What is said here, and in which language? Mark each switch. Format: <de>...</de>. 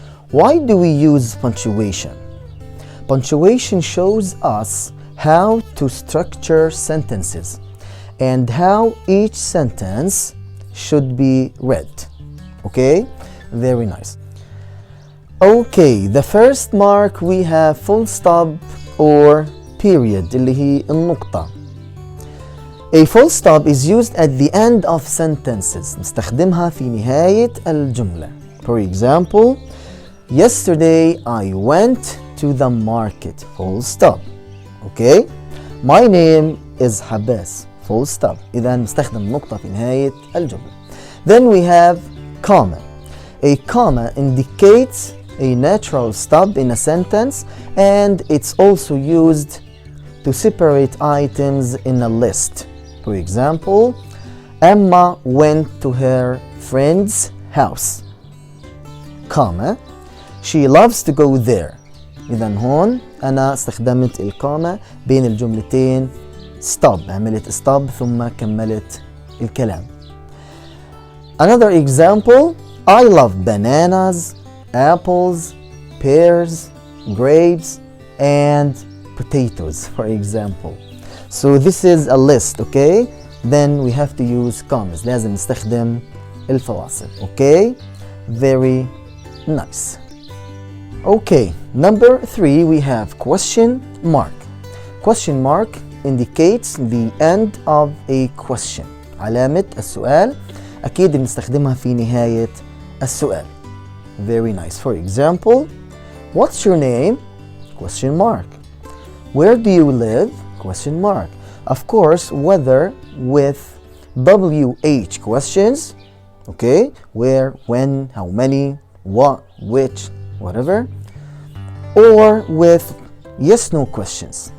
<en>Why do we use punctuation? Punctuation shows us how to structure sentences and how each sentence should be read. Okay? Very nice. Okay, the first mark we have full stop or period</en> <ar>اللي هي النقطة.</ar> <en>A full stop is used at the end of sentences.</en> <ar>نستخدمها في نهاية الجملة.</ar> <en>For example, yesterday I went to the market. Full stop. Okay? My name is Habbas. Full stop.</en> <ar>إذا نستخدم نقطة في نهاية الجملة.</ar> <en>Then we have comma. A comma indicates a natural stop in a sentence and it's also used to separate items in a list. For example, Emma went to her friend's house, comma, she loves to go there.</en> <ar>إذن هون أنا استخدمت الكوما بين الجملتين stop، عملت stop ثم كملت الكلام.</ar> <en>Another example, I love bananas, apples, pears, grapes, and potatoes, for example. So this is a list, okay? Then we have to use commas.</en> <ar>لازم نستخدم الفواصل, okay?</ar> <en>Very nice. Okay, number 3 we have question mark. Question mark indicates the end of a question.</en> <ar>علامة السؤال أكيد بنستخدمها في نهاية السؤال.</ar> <en>Very nice. For example, what's your name? Question mark. Where do you live? Question mark. Of course, whether with WH questions, okay, where, when, how many, what, which, whatever, or with yes no questions.</en>